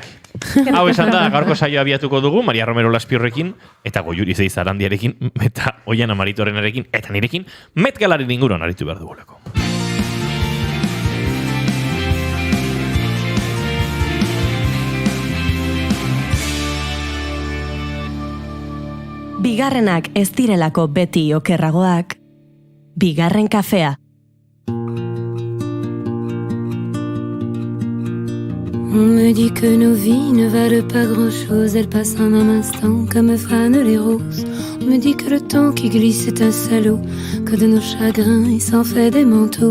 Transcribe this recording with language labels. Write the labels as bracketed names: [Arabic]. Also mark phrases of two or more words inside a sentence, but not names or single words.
[Basque] Hau esan da, gaurko saioa abiatuko dugu, Maria Romero Laspiorrekin, eta Goiuri Zeiz Arandiarekin, eta Oiana Maritorenarekin, eta nirekin, Met Galaren inguruan aritu behar dugulako. Bigarrenak ez direlako beti okerragoak. Bigarren kafea. [French] On me dit que nos vies ne valent pas grand-chose, elles passent en un instant comme fanent les roses. On me dit que le temps qui glisse est un salaud, que de nos chagrins il s'en fait des manteaux.